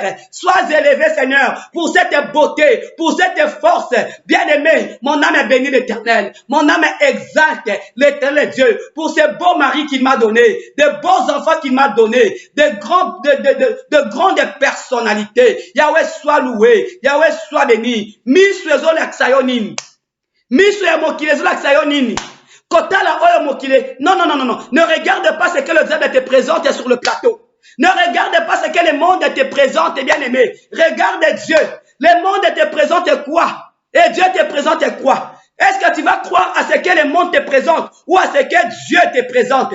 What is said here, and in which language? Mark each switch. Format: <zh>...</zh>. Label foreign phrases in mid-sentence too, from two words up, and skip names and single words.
<fr>Sois élevé, Seigneur, pour cette beauté, pour cette force. Bien-aimé, mon âme bénit l'Éternel. Mon âme exalte l'Éternel Dieu pour ce beau mari qu'il m'a donné, de beaux enfants qu'il m'a donné, de grandes personnalités. Yahweh soit loué, Yahweh soit béni. Mi suezo l'exayonim.</fr> <ln>Miso ya mokile ezolakisa yo nini? Kotala oyo mokile.</ln> <fr>Non, non, non, non, non. Ne regarde pas ce que le diable te présente sur le plateau. Ne regarde pas ce que le monde te présente, bien aimé. Regarde Dieu. Le monde te présente quoi? Et Dieu te présente quoi? Est-ce que tu vas croire à ce que le monde te présente ou à ce que Dieu te présente?</fr>